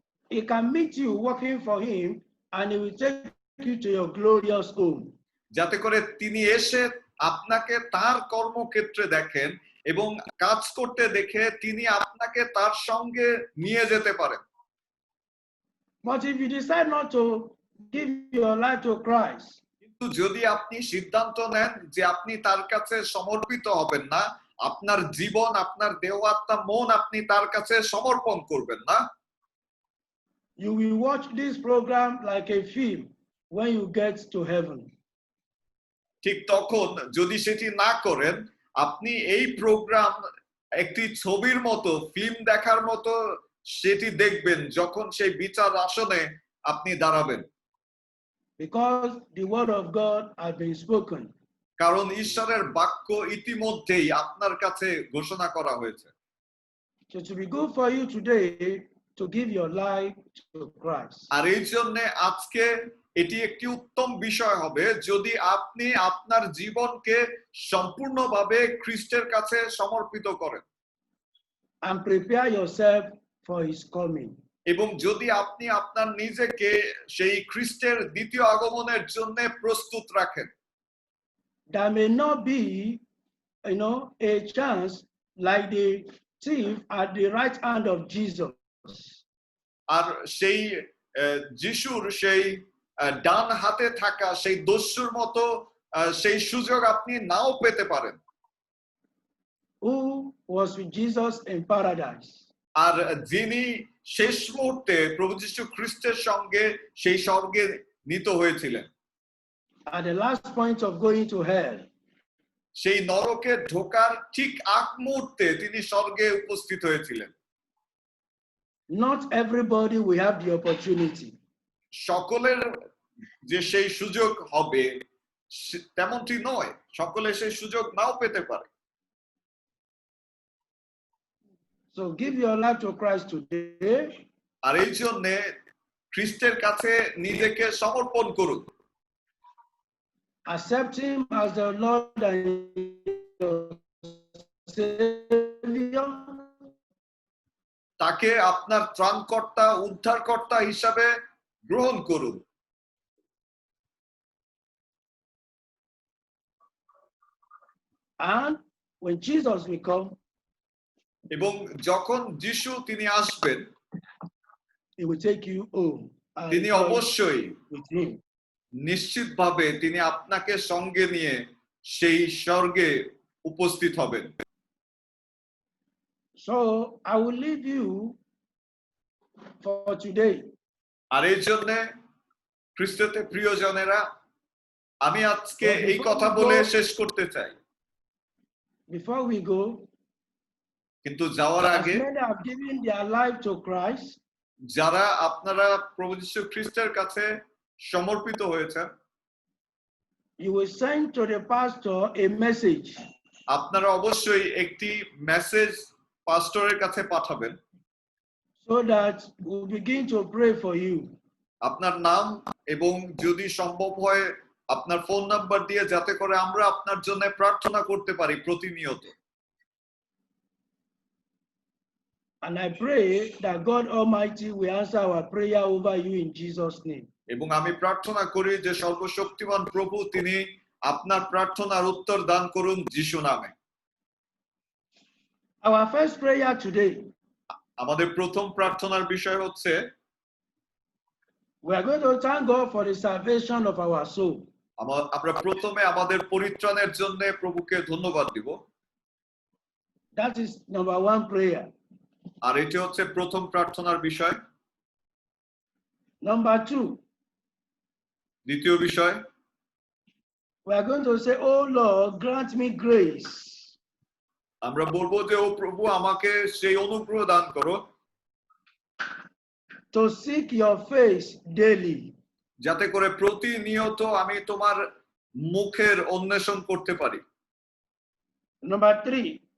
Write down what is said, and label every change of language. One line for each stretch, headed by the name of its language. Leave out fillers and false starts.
English: he can meet you working for him and he will take you to your glorious home.
Bangla: যাতে করে তিনি এসে আপনাকে তার কর্মক্ষেত্রে দেখেন এবং কাজ করতে দেখে তিনি আপনাকে তার সঙ্গে নিয়ে যেতে পারেন।
English: But if you decide not to give your life to Christ,
Bangla: কিন্তু যদি আপনি সিদ্ধান্ত নেন যে আপনি তার কাছে সমর্পিত হবেন না, আপনার জীবন, আপনার দেহ, আত্মা, মন আপনি তার কাছে সমর্পণ করবেন না,
English: you will watch this program like a film when you get to heaven.
Bangla: ঠিক তখন যদি সেটি না করেন, আপনি এই প্রোগ্রাম একটি ছবির মতো, ফিল্ম দেখার মতো সেটি দেখবেন যখন সেই বিচার আসনে আপনি দাঁড়াবেন।
English: Because the word of God has been spoken.
Bangla: কারণ ঈশ্বরের বাক্য ইতিমধ্যেই আপনার কাছে ঘোষণা করা হয়েছে।
English: So it will be good for you today to give your life to Christ.
Bangla: আর এই জন্য আজকে এটি একটি উত্তম বিষয় হবে যদি আপনি আপনার জীবনকে সম্পূর্ণভাবে খ্রিস্টের কাছে সমর্পিত করেন
English: And prepare yourself for his coming.
Bangla: এবং যদি আপনি আপনার নিজেকে সেই খ্রিস্টের দ্বিতীয় আগমনের জন্য প্রস্তুত রাখেন।
English: There may not be, a chance like the thief at the right hand of Jesus.
Bangla: আর সেই যিশুর সেই ডান হাতে থাকা সেই দস্যুর মতো সেই সুযোগ আপনি নাও পেতে পারেন।
English: Who was with Jesus in paradise?
Bangla: আর যিনি শেষ মুহূর্তে প্রভু যীশু খ্রিস্টের সঙ্গে সেই স্বর্গে নীত হয়েছিলেন,
English: At the last point of going to hell,
Bangla: সেই নরকে ঢোকার ঠিক আগ মুহূর্তে তিনি স্বর্গে উপস্থিত হয়েছিলেন।
English: not everybody will have the opportunity.
Bangla: সকলের যে সেই সুযোগ হবে তেমনটি নয়, সকলে সেই সুযোগ নাও পেতে পারে।
English: So give your life to Christ today.
Bangla: আর এই জন্য খ্রিস্টের কাছে নিজেকে সমর্পণ করুন।
English: Accept him as the Lord and your Savior.
Bangla: তাকে আপনার ত্রাণকর্তা, উদ্ধারকর্তা হিসাবে গ্রহণ করুন।
English: And when Jesus will come,
Bangla: এবং যখন যিশু তিনি আসবেন,
English: he will take you home. And
Bangla: তিনি
English: join
Bangla: অবশ্যই
English: with him.
Bangla: নিশ্চিতভাবে তিনি আপনাকে সঙ্গে নিয়ে সেই স্বর্গে উপস্থিত হবেন।
English: So I will leave you for today.
Bangla: আর এই জন্য খ্রিস্টতে প্রিয়জনেরা, আমি আজকে এই কথা বলে শেষ করতে চাই।
English: Before we go,
Bangla: কিন্তু যাওয়ার
English: as
Bangla: আগে
English: many have given their life to Christ,
Bangla: যারা আপনারা প্রভু যীশু খ্রিস্টের কাছে সমর্পিত হয়েছেন,
English: you will send to the pastor a message.
Bangla: আপনারা অবশ্যই একটি মেসেজ পাস্টরের কাছে পাঠাবেন,
English: so that we'll begin to pray for you.
Bangla: আপনার নাম এবং যদি সম্ভব হয় আপনার ফোন নাম্বার দিয়ে, যাতে করে আমরা আপনার জন্য প্রার্থনা করতে পারি প্রতিনিয়ত।
English: And I pray that God Almighty will answer our prayer over you in Jesus' name.
Bangla: এবং আমি প্রার্থনা করি যে সর্বশক্তিমান প্রভু তিনি আপনার প্রার্থনার উত্তর দান করুন যিশু নামে।
English: Our first prayer today,
Bangla: আমাদের প্রথম প্রার্থনার বিষয় হচ্ছে
English: we are going to thank God for the salvation of our soul.
Bangla: আমরা প্রথমে আমাদের পরিত্রাণের জন্য প্রভুকে ধন্যবাদ দিব।
English: That is number one prayer.
Bangla: আর এটি হচ্ছে প্রথম প্রার্থনার বিষয়।
English: Number two,
Bangla: দ্বিতীয় বিষয়,
English: we are going to say, oh Lord, grant me grace
Bangla: আমরা বলবো যে ও প্রভু আমাকে সেই অনুগ্রহ দান করো
English: to seek your face daily.
Bangla: যাতে করে প্রতিনিয়ত আমি তোমার মুখের অন্বেষণ করতে পারি।
English: Number three,